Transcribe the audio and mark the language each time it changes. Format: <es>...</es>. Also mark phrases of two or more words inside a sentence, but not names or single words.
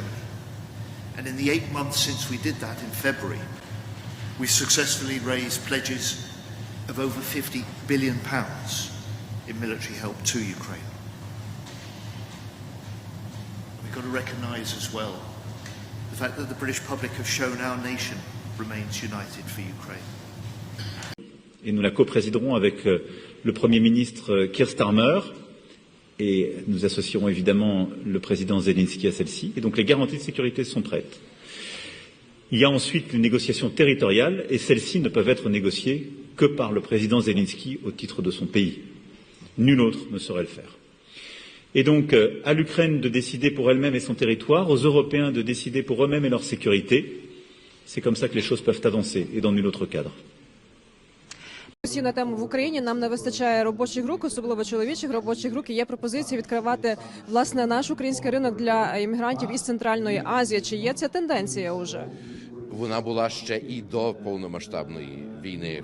<en>And in the 8 months since we did that in February, we've successfully raised pledges of over £50 billion in military help to Ukraine. We've got to recognise as well the fact that the British public have shown our nation remains united for Ukraine.</en> <fr>Et nous la co-présiderons avec le Premier ministre Keir Starmer et nous associerons évidemment le président Zelensky à celle-ci. Et donc les garanties de sécurité sont prêtes. Il y a ensuite les négociations territoriales, et celles-ci ne peuvent être négociées que par le président Zelensky au titre de son pays. Nul autre ne saurait le faire. Et donc, à l'Ukraine de décider pour elle-même et son territoire, aux Européens de décider pour eux-mêmes et leur sécurité. C'est comme ça que les choses peuvent avancer, et dans nul autre cadre.</fr> <uk>На тему в Україні нам не вистачає робочих рук, особливо чоловічих робочих рук. І є пропозиція відкривати, власне, наш український ринок для іммігрантів із Центральної Азії. Чи є ця тенденція уже? Вона була ще і до повномасштабної війни.</uk>